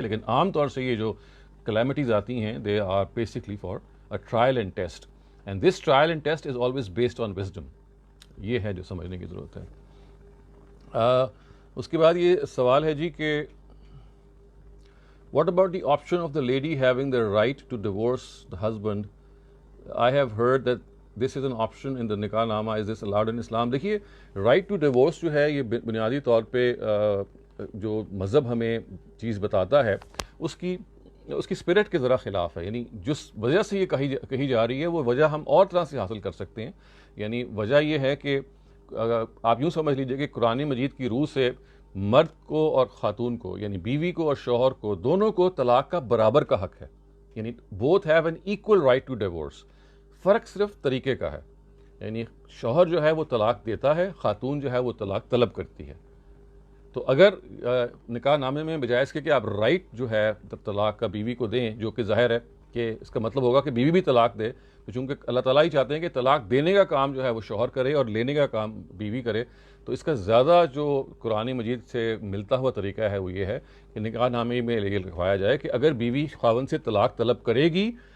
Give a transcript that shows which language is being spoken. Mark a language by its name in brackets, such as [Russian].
[Urdu] لیکن عام طور سے یہ جو کلیمٹیز آتی ہیں [English] They are basically for a trial and test, and this trial and test is always based on wisdom. [Urdu] یہ ہے جو سمجھنے کی ضرورت ہے. اس کے بعد یہ سوال ہے جی کہ [English] What about the option of the lady having the right to divorce the husband. I have heard that this is an option in the nikah nama. is this allowed in Islam؟ [Urdu] دیکھیے رائٹ ٹو ڈیورس جو ہے یہ بنیادی طور پہ جو مذہب ہمیں چیز بتاتا ہے اس کی اسپرٹ کے ذرا خلاف ہے. یعنی جس وجہ سے یہ کہی جا رہی ہے وہ وجہ ہم اور طرح سے حاصل کر سکتے ہیں. یعنی وجہ یہ ہے کہ آپ یوں سمجھ لیجئے کہ قرآن مجید کی روح سے مرد کو اور خاتون کو، یعنی بیوی کو اور شوہر کو، دونوں کو طلاق کا برابر کا حق ہے. [English] یعنی both have an equal right to divorce. [Urdu] فرق صرف طریقے کا ہے. یعنی شوہر جو ہے وہ طلاق دیتا ہے، خاتون جو ہے وہ طلاق طلب کرتی ہے. تو اگر نکاح نامے میں بجائے اس کے کہ آپ رائٹ جو ہے طلاق کا بیوی کو دیں، جو کہ ظاہر ہے کہ اس کا مطلب ہوگا کہ بیوی بھی طلاق دے، تو چونکہ اللہ تعالیٰ ہی چاہتے ہیں کہ طلاق دینے کا کام جو ہے وہ شوہر کرے اور لینے کا کام بیوی کرے، تو اس کا زیادہ جو قرآن مجید سے ملتا ہوا طریقہ ہے وہ یہ ہے کہ نکاح نامے میں یہ لکھوایا جائے کہ اگر بیوی خاوند سے طلاق طلب کرے گی